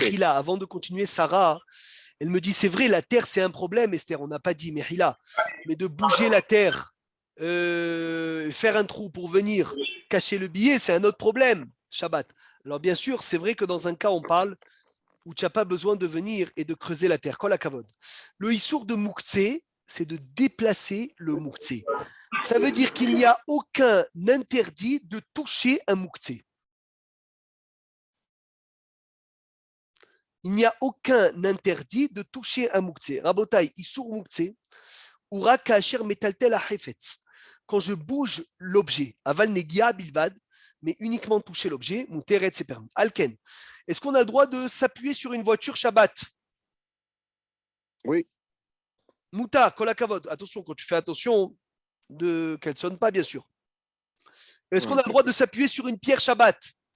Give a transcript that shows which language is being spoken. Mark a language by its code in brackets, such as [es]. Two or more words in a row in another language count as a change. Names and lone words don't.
[fr] Mechila, avant de continuer, Sarah, elle me dit, c'est vrai, la terre, c'est un problème, Esther, on n'a pas dit Mechila, mais de bouger la terre, faire un trou pour venir cacher le billet, c'est un autre problème, Shabbat. Alors bien sûr, c'est vrai que dans un cas, on parle où tu n'as pas besoin de venir et de creuser la terre, [he] כל הכבוד. [fr] Le issour de mouktsé, c'est de déplacer le mouktsé. Ça veut dire qu'il n'y a aucun interdit de toucher un mouktsé. Il n'y a aucun interdit de toucher un mouktsé. [he] רבותי איסור מוקצה הוא כאשר מטלטל חפץ. [fr] Quand je bouge l'objet, [he] אבל נגיעה בלבד, [fr] mais uniquement toucher l'objet, mouteret c'est permis. Alken, est-ce qu'on a le droit de s'appuyer sur une voiture Shabbat? Oui. [he] מותר כל הכבוד. [fr] Attention, quand tu fais attention qu'elle ne sonne pas, bien sûr. Est-ce qu'on a le droit de s'appuyer sur une pierre Shabbat?